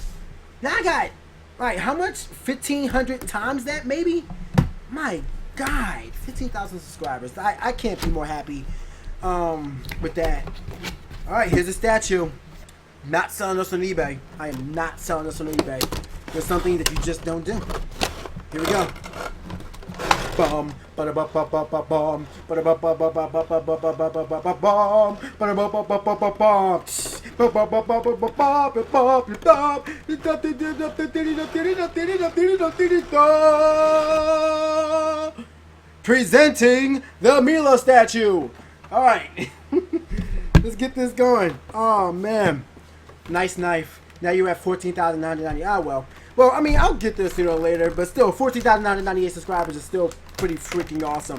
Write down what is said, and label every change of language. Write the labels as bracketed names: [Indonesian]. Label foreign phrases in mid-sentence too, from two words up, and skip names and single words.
[English] Now I got, like, how much? 1,500 times that, maybe? My God, 15,000 subscribers. I can't be more happy with that. All right, here's a statue. Not selling this on eBay. I am not selling this on eBay. There's something that you just don't do. Here we go. Bum, ba ba ba ba ba bum, ba ba ba ba ba ba ba ba ba ba ba ba ba bum, ba ba ba ba ba ba bum, ba ba ba ba ba ba ba ba. Presenting the Milla statue. All right, let's get this going. Oh man, nice knife. Now you're at 14,990. Ah well. Well, I mean, I'll get this, you know, later, but still, 14,998 subscribers is still pretty freaking awesome.